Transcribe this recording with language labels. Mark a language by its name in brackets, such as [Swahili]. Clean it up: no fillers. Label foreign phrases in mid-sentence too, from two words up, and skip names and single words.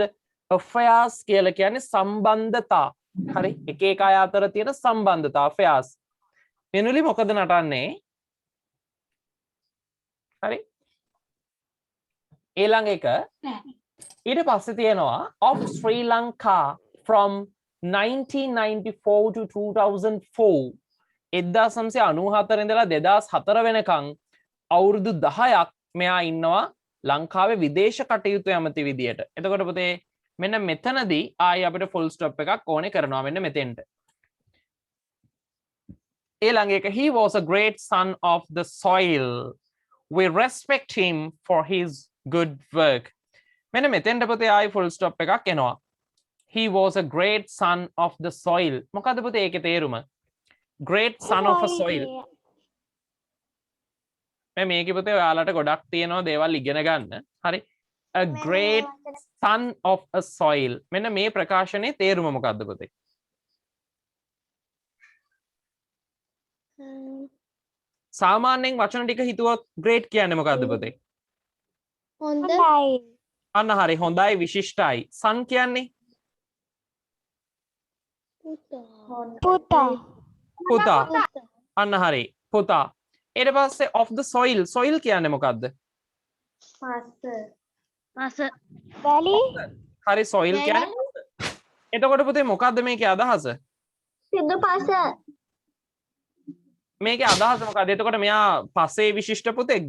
[Sinhala] affairs කියලා කියන්නේ සම්බන්ධතා. හරි? එක එක අය අතර තියෙන සම්බන්ධතා affairs. වෙනුලි මොකද නටන්නේ? හරි? ඊළඟ එක ඊට පස්සේ තියෙනවා [English] of Sri Lanka from 1994 to 2004. [Sinhala] 1994 ඉඳලා 2004 වෙනකන් අවුරුදු 10ක් මෙයා ඉන්නවා ලංකාවේ විදේශ කටයුතු ඇමති විදියට. එතකොට පුතේ මෙන්න මෙතනදී ආයි අපිට [English] full stop [Sinhala] එකක් ඕනේ කරනවා මෙන්න මෙතෙන්ට. ඊළඟ එක [English] he was a great son of the soil. We respect him for his good work. [Sinhala] මෙන්න මෙතෙන්ට පුතේ ආයි [English] full stop [Sinhala] එකක් එනවා. [English] He was a great son of the soil. [Sinhala] මොකද්ද පුතේ ඒකේ තේරුම? [English] Great son of a soil. [Sinhala] මේක පුතේ ඔයාලට ගොඩක් තියෙනවා දේවල් ඉගෙන ගන්න. හරි. [English] A great son of a soil. [Sinhala] මෙන්න මේ ප්‍රකාශනයේ තේරුම මොකද්ද පුතේ? සාමාන්‍යයෙන් වචන ටික හිතුවොත් great කියන්නේ මොකද්ද පුතේ? හොඳයි. අන්න හරි හොඳයි විශිෂ්ටයි. son කියන්නේ පුතා. අන්න හරි පුතා. ඊට පස්සේ [English] of the soil. [Sinhala] soil කියන්නේ මොකද්ද? වැලි. හරි soil කියන්නේ. එතකොට පුතේ මොකද්ද මේකේ අදහස? සිද්ධ පස. මේකේ අදහස මොකද්ද? එතකොට මෙයා පසේ විශිෂ්ට පුතෙක්ද?